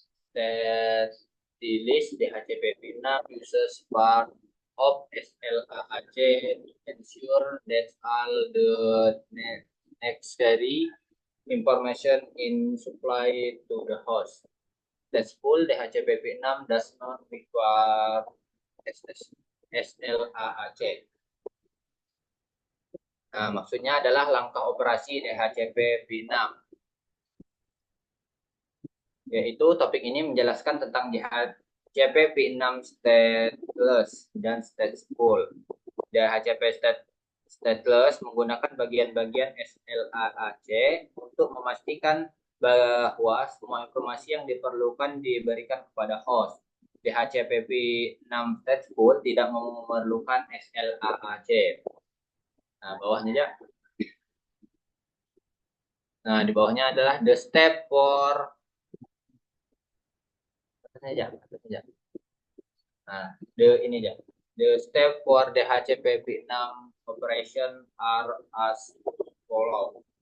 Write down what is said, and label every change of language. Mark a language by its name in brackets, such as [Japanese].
[English] Stateless DHCP v6 uses part of SLAAC to ensure that all the necessary information is supplied to the host. Stateful DHCP v6 does not require SLAAC. [Indonesian] Nah, maksudnya adalah langkah operasi DHCP v6. Yaitu topik ini menjelaskan tentang DHCP v6 stateless dan stateful. DHCP stateless menggunakan bagian-bagian SLAAC untuk memastikan bahwa semua informasi yang diperlukan diberikan kepada host. DHCP v6 stateful tidak memerlukan SLAAC. Nah, bawahnya aja. Nah, di bawahnya adalah [English] the step for [Indonesian] aja. Nah, ini aja. [English] The step for DHCP v6 operation are as follow.